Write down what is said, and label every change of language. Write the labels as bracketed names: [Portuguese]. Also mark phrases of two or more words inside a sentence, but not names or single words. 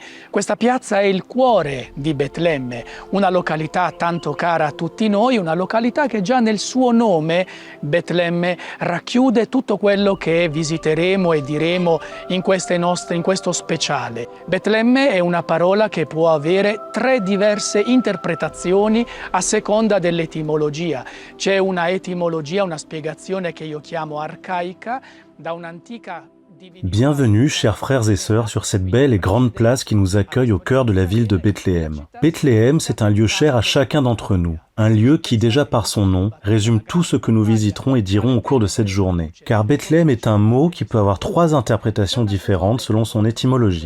[Italian] Questa piazza è il cuore di Betlemme, una località tanto cara a tutti noi, una località che già nel suo nome, Betlemme, racchiude tutto quello che visiteremo e diremo in questo speciale. Betlemme è una parola che può avere 3 diverse interpretazioni a seconda dell'etimologia. C'è una etimologia, una spiegazione che io chiamo arcaica, da un'antica divinità. [French] Bienvenue, chers frères et sœurs, sur cette belle et grande place qui nous accueille au cœur de la ville de Bethléem. Bethléem, c'est un lieu cher à chacun d'entre nous. Un lieu qui, déjà par son nom, résume tout ce que nous visiterons et dirons au cours de cette journée. Car Bethléem est un mot qui peut avoir 3 interprétations différentes selon son étymologie.